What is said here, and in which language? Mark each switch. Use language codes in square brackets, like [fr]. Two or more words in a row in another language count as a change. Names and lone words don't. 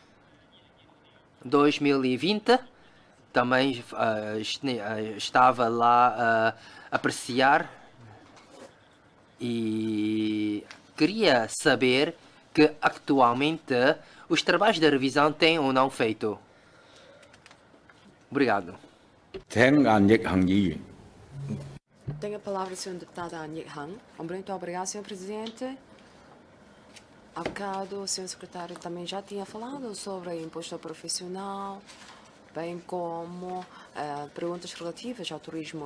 [pt] 2020 também estava lá a apreciar e queria saber que atualmente os trabalhos de revisão têm ou não feito. Obrigado. [yue] 請顏奕恒議員。 [pt] Tenho a palavra, Sr. Deputado Anh Han. Muito obrigado, Sr. Presidente. Há bocado, o Sr. Secretário também já tinha falado sobre imposto profissional, bem como perguntas relativas ao turismo.